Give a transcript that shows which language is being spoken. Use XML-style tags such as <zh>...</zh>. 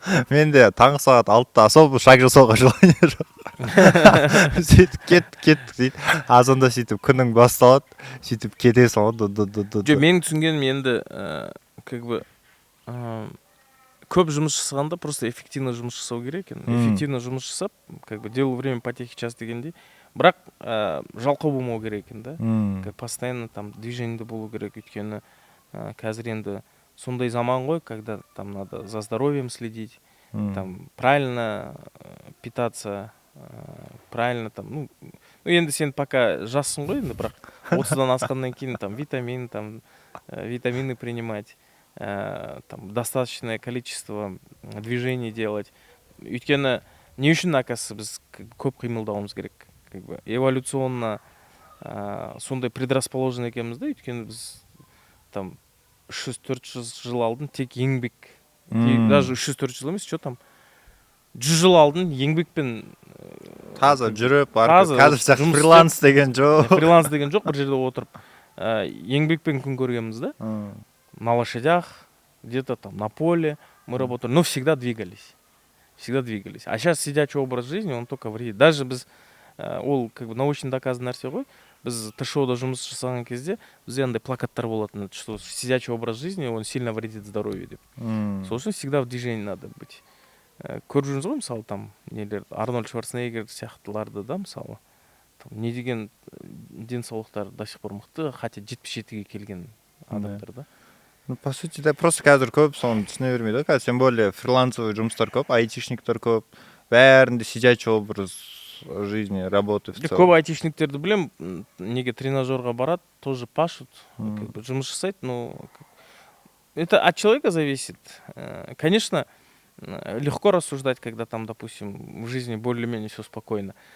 <kk>Мен де таңғы сағат 6-та особо шаг жасауға желание жоқ. Сөйтіп кеттік дейді. Азында сөйтіп күнің басталады. Сөйтіп кетесің. Менің түсінгенім енді как бы көп жұмыс жасағанда</kk> <ru>просто эффективно</ru> <kk>жұмыс жасау керек екен.</kk> <ru>Эффективно</ru> <kk>жұмыс жасап,</kk> <ru>как бы делу время потехи час</ru> <kk>дегендей. Бірақ жалқау болмау керек екен да.</kk> <ru>Как постоянно там</ru> <kk>движениеде болу керек, өйткені қазір енді сондай заман ғой,</kk> <ru>когда там надо за здоровьем следить, там правильно питаться, правильно там, ну енді сен пока</ru> <kk>жассың ғой енді, бірақ 30-дан асқаннан кейін</kk> <ru>там витамины принимать, там достаточное количество движений делать.</ru> <kk>Өйткені не үшін</kk> <ru>оказывается</ru> <kk>біз көп қимылдауымыз керек, как бы эволюционно сондай предрасположен екенбіз да, өйткені біз там 300-400 жыл алдын тек еңбек, даже 300-400 жыл емес,</kk> <ru>что там 100</ru> <kk>жыл алдын еңбекпен таза жүріп, қазір сияқты фриланс деген жоқ. Фриланс деген жоқ, бір жерде отырып еңбекпен күн көргенбіз да.</kk> <ru>На лошадях, где-то там на поле мы работали, но всегда двигались. А сейчас сидячий образ жизни, он только вредит. Даже біз, ол как бы научно доказан нәрсе ғой,</ru> <kk>біз ТШО-да жұмыс жасаған кезде бізде андай плакаттар болатын,</kk> <ru>что сидячий образ жизни, он сильно вредит здоровью деп. Сол үшін всегда в движении надо быть.</ru> <kk>Көріп жүрміз ғой, мысалы там нелер, Арнольд Шварценеггер сияқтыларды да, мысалы не деген денсаулықтар</kk> <ru>до сих пор</ru> <kk>мықты,</kk> <ru>хотя</ru> <kk>77-ге келген адамдар да.</kk> <ru>Ну, по сути, да, просто</ru> <kk>қазір көп, соны түсіне бермейді.</kk> <ru>Қазір тем более фрилансовый жұмыстар көп,</ru> <kk>айтишниктер көп, бәрінде</kk> <ru>сидячий образ жизни, работы в целом.</ru> <kk>Көп айтишниктерді білем, неге тренажерға барады,</kk> <ru>тоже пашут, как бы</ru> <kk>жұмыс жасайды,</kk> <ru>но это от человека зависит. Конечно, легко рассуждать, когда там, допустим, в жизни более-менее все спокойно.</ru>